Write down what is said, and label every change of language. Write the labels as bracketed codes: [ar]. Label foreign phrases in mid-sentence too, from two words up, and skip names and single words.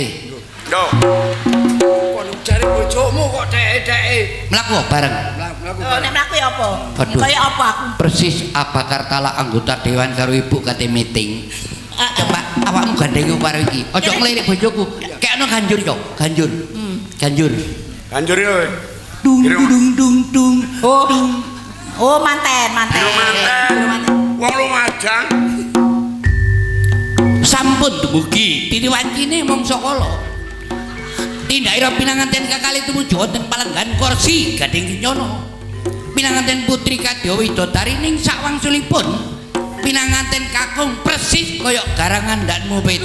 [jv] Yo. Kon cari bojomu kok dek-deke. Mlaku bareng. Mlaku. Oh, nek mlaku ya apa? Aduh. Kaya apa aku? Persis apa Kartala anggota dewan karo ibu kate meeting. Coba awakmu gandeng karo iki. Aja ngelirik bojoku. Kekno ganjur yo, ganjur. Ganjur. Ganjur yo. Dung dung dung dung. Oh, manten. Biru manten. Wong Lumajang. Sampun dumugi diriwancine mangsa kala. Tindakira pinanganten kakali tumuju wonten palenggan kursi gading nyono. Pinanganten putri Kadya Widodari ning sawangsulipun pinanganten kakung persis kaya garangan ndanmu PT.